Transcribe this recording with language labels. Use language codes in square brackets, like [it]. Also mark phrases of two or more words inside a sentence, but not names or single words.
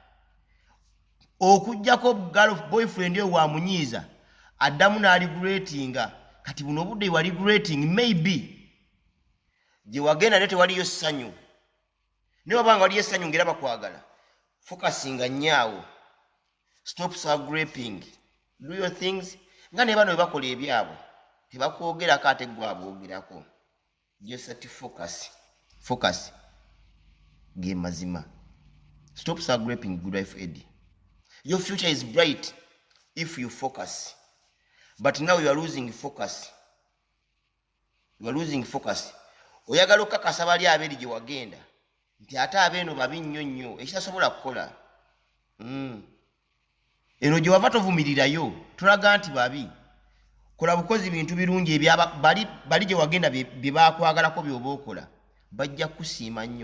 [lg] okujjako boyfriend oyo wamunyiiza addamu n'aligulatinga kati buno obudde wa regulating maybe gye wagenda ne tewaliyo ssanyu ne wabanga waliyo essanyu ngera bakwagala focusinga nnyawo [en] stop graping do your things [lg] nga ne bano bwe bakola ebyabwe tebakwogerako ate gwe aboogerako [en] just focus [lg] ge mazima. [en] Stop graping Good Life Aid. Your future is bright if you focus, but now you are losing focus. [lg] Oyagala okukakasa bali abeeri gye wagenda nti ate abeeno babi nnyo nnyo ekitasobola kukola eno gye wava tovumirirayo tulaga nti babi kola bukozi bintu birungi bali gye wagenda bye bakwagalako by'oba okola bajja kusiima nnyo.